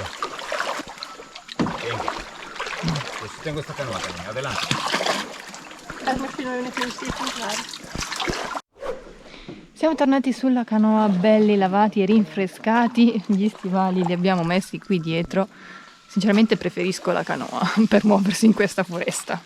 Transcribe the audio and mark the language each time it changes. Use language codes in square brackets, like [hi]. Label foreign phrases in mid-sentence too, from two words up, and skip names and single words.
[es] Venga. Yo sí tengo esta canoa también, adelante. [it] Siamo tornati sulla canoa belli lavati e rinfrescati, gli stivali li abbiamo messi qui dietro. Sinceramente preferisco la canoa per muoversi in questa foresta.